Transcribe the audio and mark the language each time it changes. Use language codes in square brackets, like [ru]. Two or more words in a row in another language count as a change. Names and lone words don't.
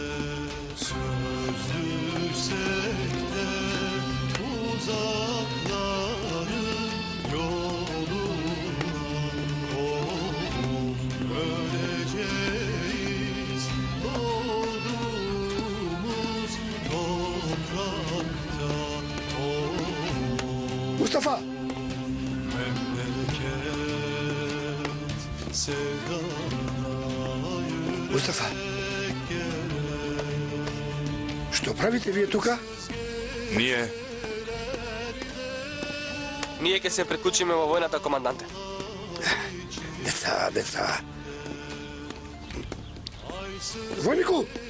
[tr] Sözlüsek de uzakların yoluna öleceğiz. Doğduğumuz toprakta. Mustafa! Mustafa! [mk] Што правите вие тука? Ние Ние ќе се приклучиме во војната, команданте. Деца. Војнику!